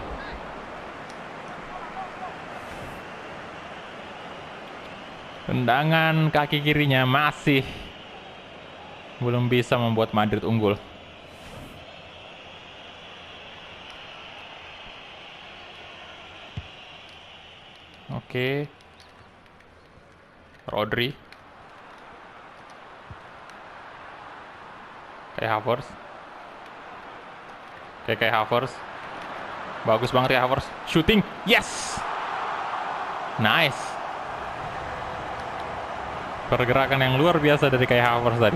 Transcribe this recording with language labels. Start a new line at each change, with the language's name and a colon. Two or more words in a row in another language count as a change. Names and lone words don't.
Indonesian: Tendangan kaki kirinya masih belum bisa membuat Madrid unggul. Oke. Rodri. Kai Havertz. Kai Havertz. Bagus banget ya Havertz.
English: Shooting. Yes.
Indonesian: Nice. Pergerakan yang luar biasa dari Kai Havertz tadi.